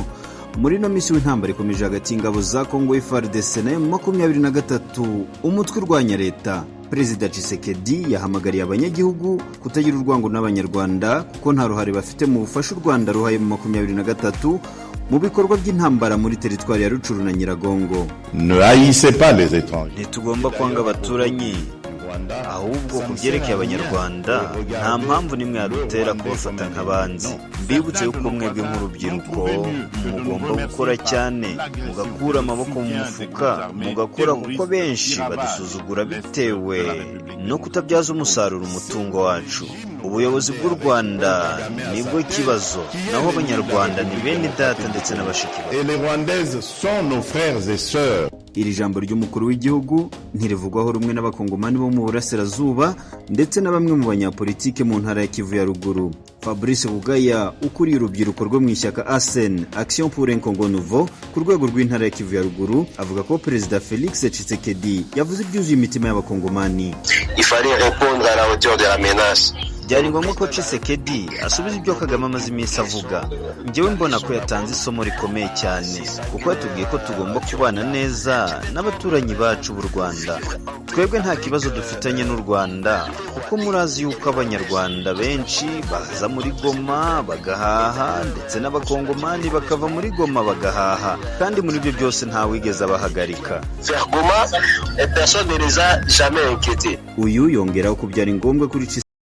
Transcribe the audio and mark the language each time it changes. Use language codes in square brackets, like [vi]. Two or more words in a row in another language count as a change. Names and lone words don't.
[rw] Muri no misi w'intambara ikomeje hagati y'ingabo za Kongo FARDC na M23 umutwe urwanya leta. Perezida Tshisekedi yahamagariye abanyagihugu kutagira urwango n'abanyarwanda kuko nta ruhare bafite mu bufasha u Rwanda ruhaye mu 23 mu bikorwa by'intambara muri teritwari ya Rucuru na Nyiragongo. [fr] Ne haïssez pas les étrangers. [rw] Ntitugomba kwanga abaturanyi, ahubwo kubyerekeye abanyarwanda nta mpamvu nimwe yadutera kubafata nk'abanzi. Mbibutse yuko mwebwe nk'urubyiruko mugomba gukora cyane, mugakura amaboko mu mufuka, mugakora kuko benshi badusuzugura bitewe no kutabyaza umusaruro umutungo wacu. Ubuyobozi bw'u Rwanda nibwo kibazo, naho abanyarwanda ni bene data ndetse n'abashiki babo. [fr] Et les Rwandaises sont nos frères et sœurs. [rw] Iri jambo ry'umukuru w'igihugu ntirivugwaho rumwe n'abakongomani bo mu burasirazuba ndetse na bamwe mu banyapolitike mu ntara ya Kivu ya Ruguru. Fabrice Kugaya ukuriye urubyiruko rwo mu ishyaka ASEN Action pour un Congo Nouveau ku rwego rw'intara ya Kivu ya Ruguru avuga ko perezida Felix Tshisekedi yavuze ibyuzuye imitima y'abakongomani. [fr] Il fallait répondre à la hauteur de la menace. [rw] Byari ngombwa ko Tshisekedi asubiza ibyo Kagame amaze iminsi avuga. Njyewe mbona ko yatanze isomo rikomeye cyane kuko yatubwiye ko tugomba kubana neza n'abaturanyi bacu b'u Rwanda. Twebwe nta kibazo dufitanye n'u Rwanda kuko murazi yuko abanyarwanda benshi baza muri Goma bagahaha ndetse n'abakongomani bakava muri Goma bagahaha, kandi muri byo byose nta wigeze abahagarika. [fr] Vers Goma, personne ne les a jamais inquiétés. [rw] Uyu yongeraho ko byari ngombwa kuri